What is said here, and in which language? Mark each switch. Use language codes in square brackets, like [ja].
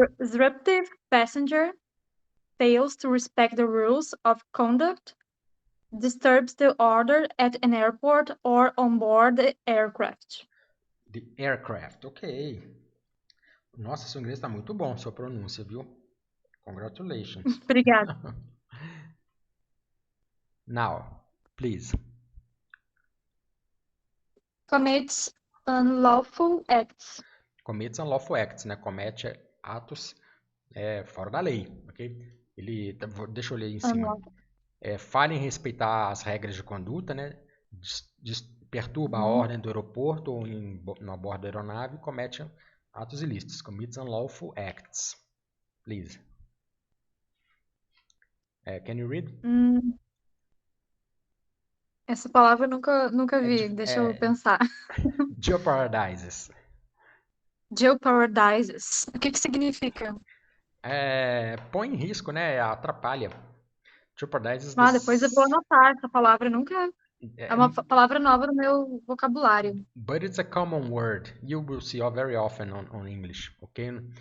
[en] disruptive passenger fails to respect the rules of conduct, disturbs the order at an airport or on board the aircraft. The aircraft, ok. [pt] Nossa, seu inglês está muito bom, sua pronúncia, viu? [en] Congratulations. [pt] Obrigada. [en] Now, please. Commits unlawful acts. Commits unlawful acts, né? [pt] Comete atos fora da lei, ok? Deixa eu ler em cima. Falha em respeitar as regras de conduta, né? Perturba a ordem do aeroporto ou no bordo da aeronave e comete atos ilícitos. [en] Commits unlawful acts. Please. Can you read? [pt] Essa palavra eu nunca vi. Deixa eu pensar. [en] Jeopardizes. [pt] Jeopardizes. O que significa? Põe em risco, né? Atrapalha. Jeopardizes Depois eu vou anotar essa palavra. Nunca é uma palavra nova no meu vocabulário. [en] But it's a common word. You will see very often on English, okay?